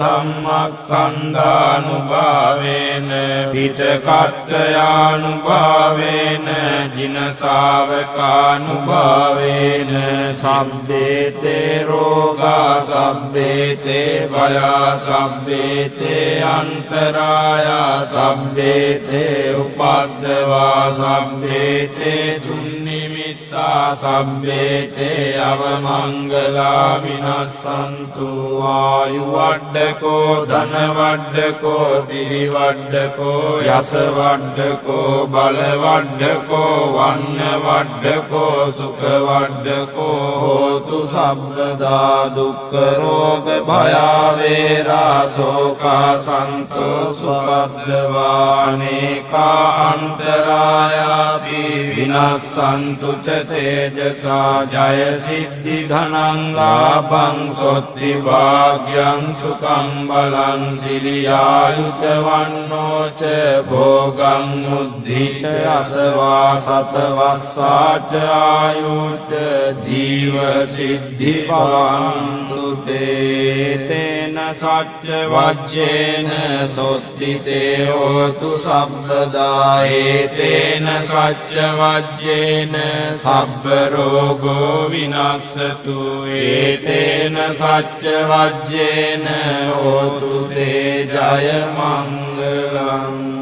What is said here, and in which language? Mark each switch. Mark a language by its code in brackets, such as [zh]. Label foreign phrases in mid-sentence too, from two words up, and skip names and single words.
[pi] ධම්මස්කන්ධානුභාවේන පිටකත්ථයානුභාවේන ජින ශාවකානුභාවේන සබ්බේතේ රෝගා සබ්බේතේ භයා සබ්බේතේ අන්තරායා සබ්බේතේ උපද්දවා සබ්බේතේ දුන්නිමිත්තා සබ්බේතේ අවමංගලා විනස්සන්තු ආයු වඩ්ඩකෝ ධන වඩ්ඩකෝ සිරි වඩ්ඩකෝ යස වඩ්ඩකෝ බල වඩ්ඩකෝ වන්න වඩ්ඩකෝ සුඛ වඩ්ඩකෝ හෝතු සබ්බදා දුක්ඛ රෝග භයා වේරා ශෝකා සන්තෝෂුපද්දවානේකා අන්තරායාපි විනස්සන්තු ච තේජසා ජය සිද්ධි ධනං ලාභං සොත්ති භාග්‍යං සුඛං බලං සිරියායුච වන්නෝ ච භෝගං මුද්ධි ච අසවා සතවස්සාච ආයුච ජීව සිද්ධි භවන්තු තේන සච්ච වජ්ජේන සොත්ති තේ හෝතු සබ්බදා ඒතේන සච්ච වජ්ජේන සබ්බ රෝගෝ විනස්සතු ඒතේන සච්ච වජ්ජේන හෝතු තේ ජය මංගලං.